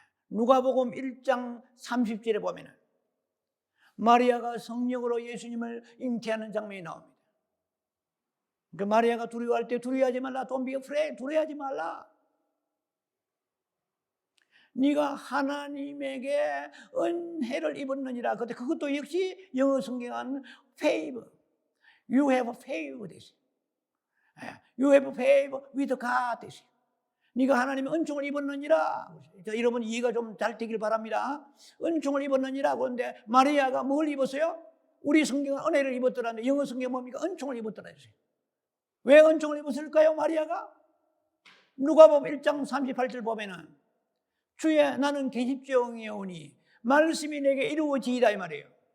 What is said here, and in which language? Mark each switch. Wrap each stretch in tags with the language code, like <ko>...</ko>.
<ko>누가복음 1장 30절에 보면 마리아가 성령으로 예수님을 잉태하는 장면이 나옵니다. 그 마리아가 두려워할 때 두려워하지 말라.</ko> <en>Don't be afraid.</en> <ko>두려워하지 말라. 네가 하나님에게 은혜를 입었느니라. 근데 그것도 역시 영어 성경은 favor.</ko> <en>You have favor</en> <ko>되지.</ko> <en>You have favor with God 되지.</en> <ko>네가 하나님의 은총을 입었느니라. 여러분 이해가 좀 잘 되길 바랍니다. 은총을 입었느니라. 그런데 마리아가 뭘 입었어요? 우리 성경은 은혜를 입었더라는데 영어 성경 뭡니까? 은총을 입었더라 했어요. 왜 은총을 입었을까요? 마리아가? 누가복음 1장 38절 보면은 주의 나는 계집종이오니 말씀이 내게 이루어지이다 이 말이에요.</ko>